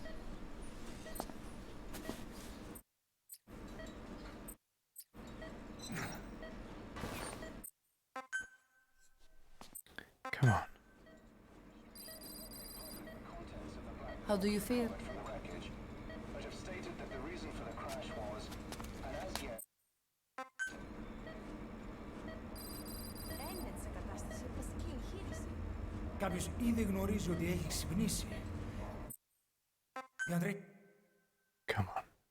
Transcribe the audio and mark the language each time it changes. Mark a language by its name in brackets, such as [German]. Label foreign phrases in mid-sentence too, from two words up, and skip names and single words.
[English] Come on. How do you feel? [Greek] Κάποιος ήδη γνωρίζει ότι έχει ξυπνήσει. Αντρέ. [English] Come on.